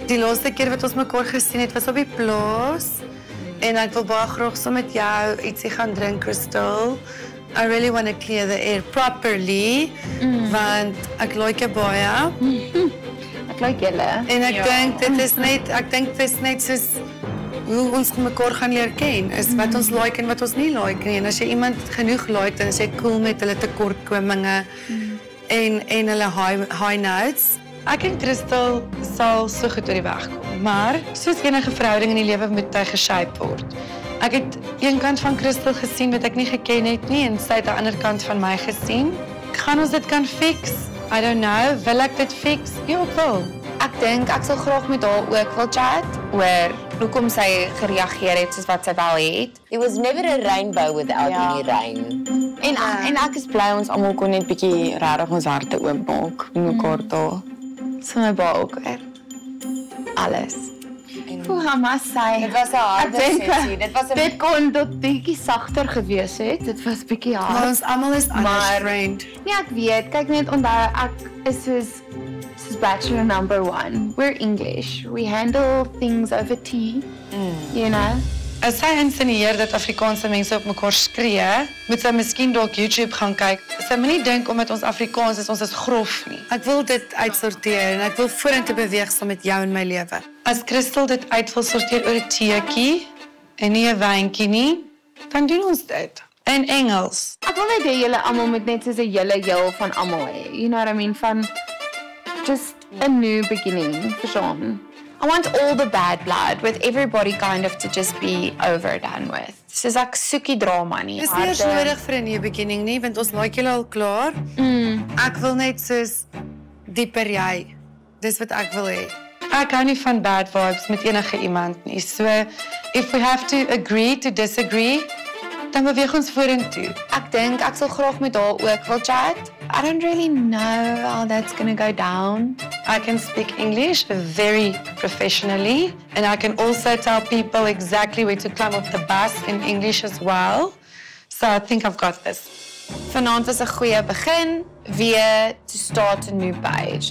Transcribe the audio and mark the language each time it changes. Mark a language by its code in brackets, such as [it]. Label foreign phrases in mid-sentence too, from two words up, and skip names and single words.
[af] Die laaste keer wat ons mekaar gesien het was op die plaas. En ek wil baie graag saam met jou ietsie gaan drink, Crystal. [en] I really want to clear the air properly, [af] want ek like jou baie. Ek like julle. En ek dink dit is net soos hoe ons mekaar gaan leer ken, is wat ons like en wat ons nie like nie. En as jy iemand genoeg like, dan is jy cool met hulle tekortkominge en hulle [en] high notes. [af] Ek en Crystal sal so goed oor die weg kom, maar soos enige verhouding in die lewe moet hy geshape word. Ek het een kant van Crystal gesien wat ek nie geken het nie en sy het die ander kant van my gesien. Gaan ons dit kan fix? [en] I don't know, [af] wil ek dit fix? Ja, ek wil. Ek dink ek sal graag met haar ook wil chat oor hoekom sy gereageer het soos wat sy wel het. [en] There was never a rainbow without any rain. [af] En ek is bly ons almal kon net bietjie regtig ons harte oopmaak met mekaar daar. So my ba ook weer. Alles. [en] I must say. [af] Dit was 'n harde sessie. Dit kon tot bietjie sagter gewees het. Dit was bietjie hard. Maar ons almal is unrestrained. Nee, ek weet. Kyk net onthou ek is soos bachelor number 1. [en] We're English. We handle things over tea. You know. [af] As sy insinueer dat Afrikaanse mense op mekaar skree, moet sy miskien dalk YouTube gaan kyk. Sy moet nie dink omdat ons Afrikaans is, ons is grof nie. Ek wil dit uitsorteer en ek wil vorentoe beweeg saam met jou in my lewe. As Crystal dit uit wil sorteer oor 'n teetjie en nie 'n wyntjie nie, dan doen ons dit. In Engels. Ek wil net hê julle almal moet net soos 'n hele heel van almal hê. [en] You know what I mean? Van just a new beginning, verstaan. I want all the bad blood with everybody kind of to just be over done with. [af] Soos ek soekie drama nie. Dis nie eers nodig vir 'n [en] new beginning [af] nie, want ons like julle al klaar. Ek wil net soos dieper jy. Dis wat ek wil hê. Ek hou nie van [en] bad vibes [af] met enige iemand nie. [en] So if we have to agree to disagree, [af] dan beweeg ons vorentoe. Ek dink ek sal graag met haar ook wil chat. [en] I don't really know how that's going to go down. I can speak English very professionally, and I can also tell people exactly where to climb off the bus in English as well. So I think I've got this. [af] Vanaand was 'n goeie begin, weer [en] to start a new page.